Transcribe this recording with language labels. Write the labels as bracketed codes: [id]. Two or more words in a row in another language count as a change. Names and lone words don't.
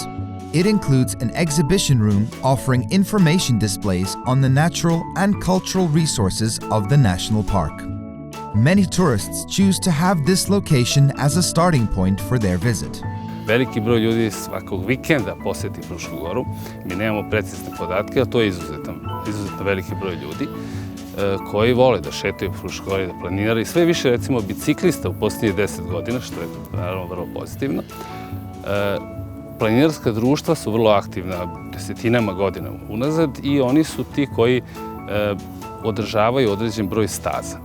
[en] It includes an exhibition room offering information displays on the natural and cultural resources of the national park. Many tourists choose to have this location as a starting point for their visit. [sr] Veliki broj ljudi svakog vikenda poseti Frušku Goru. Mi nemamo precizne podatke, ali to je izuzetno veliki broj ljudi koji vole da šetaju po Fruškoj Gori, da planiraju. I sve više, recimo, biciklista u posljednjih 10 godina, što je naravno vrlo pozitivno. Planinarska društva su vrlo aktivna desetinama godina unazad i oni su ti koji održavaju određen broj staza.